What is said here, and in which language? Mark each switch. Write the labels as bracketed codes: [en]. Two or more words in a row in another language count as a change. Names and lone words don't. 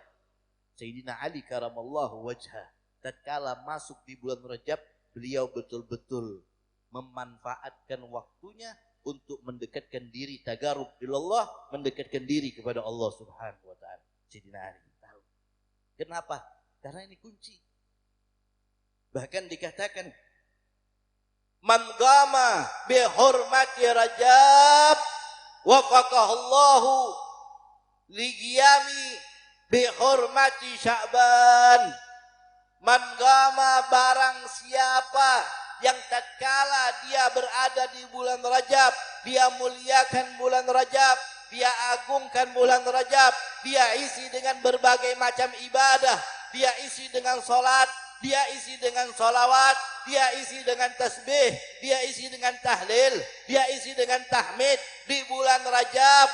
[id] Sayyidina Ali [ar] كرم الله وجهه, [id] tatkala masuk di bulan Rajab, beliau betul-betul memanfaatkan waktunya untuk mendekatkan diri, [ar] تقرب إلى الله, [id] mendekatkan diri kepada Allah [ar] سبحانه وتعالى. [id] Sayyidina Ali tahu. Kenapa? Karena ini kunci. Bahkan dikatakan [ar] من قام بحرمة رجب وفقه الله للقيام بحرمة شعبان. من قام, [id] barang siapa yang tatkala dia berada di bulan Rajab, dia muliakan bulan Rajab, dia agungkan bulan Rajab, dia isi dengan berbagai macam ibadah, dia isi dengan salat, dia isi dengan salawat, dia isi dengan tasbih, dia isi dengan tahlil, dia isi dengan tahmid di bulan Rajab.